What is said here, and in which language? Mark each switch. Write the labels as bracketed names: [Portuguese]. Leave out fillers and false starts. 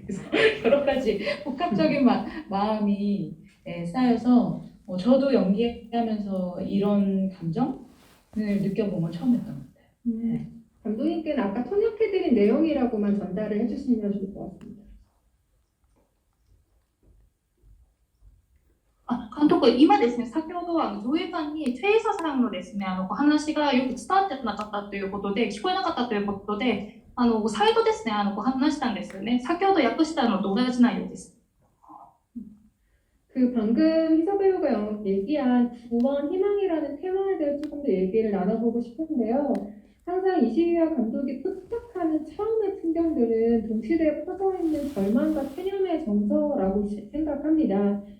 [Korean] 그래서 여러 가지 복합적인 마음이 쌓여서 저도 연기하면서 이런 감정을 느껴본 건 처음이었던 것 같아요. 감독님께는 아까 통역해드린 내용이라고만 전달을 해주시면 좋을 것 같습니다. [Japanese] 監督、今ですね、先ほど上映館にチェイサさんのですね、お話がよく伝わってなかったということで、聞こえなかったということで、再度ですね、話したんですよね。先ほど訳したのと同じ内容です。 [Korean] 그 방금 희서 배우가 얘기한 구원 희망이라는 테마에 대해 조금 더 얘기를 나눠보고 싶은데요. 항상 이시리아 감독이 포착하는 처음의 풍경들은 동시대에 퍼져있는 절망과 체념의 정서라고 생각합니다.